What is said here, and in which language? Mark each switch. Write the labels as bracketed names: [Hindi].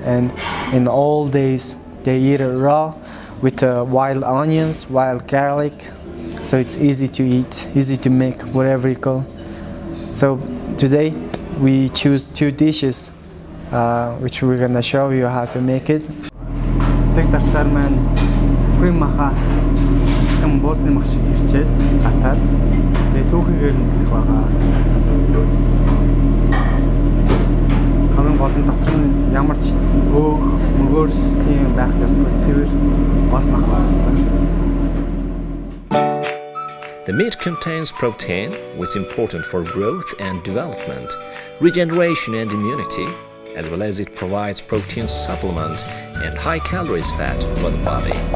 [English] And in the old days, they eat it raw with wild onions, wild garlic. So it's easy to eat, easy to make wherever you go. So today we choose two dishes which we're gonna show you how to make it. [Mongolian] Steak tartar маань cream маха жижигхэн буусны мах шиг ирчээд татаад тэгээ түүхийгээр нь идэх байгаа. Хамгийн гол нь дотор нь ямар ч өөх, мөгөөрс тийм байх ёсгүй, цэвэр гол мах байх хэрэгтэй. [English] The meat contains protein, which is important for growth and development, regeneration and immunity, as well as it provides protein supplement and high calories fat for the body.